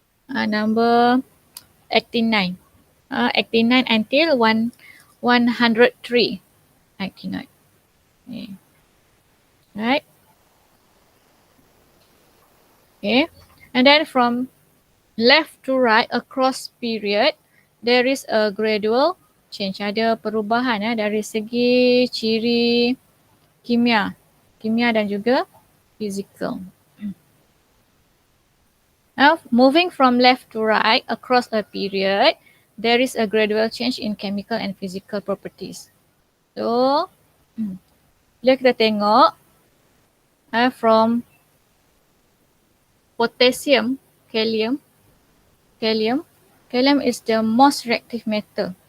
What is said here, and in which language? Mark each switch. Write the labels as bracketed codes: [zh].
[en] Number actinide. Actinide until 103 actinoid. Okay. Right. Okay. And then from left to right across period, there is a gradual change. [ms] Ada perubahan dari segi ciri kimia dan juga physical. [en] Now, moving from left to right across a period, there is a gradual change in chemical and physical properties. So, [ms] bila kita tengok [en] from potassium, calcium is the most reactive metal.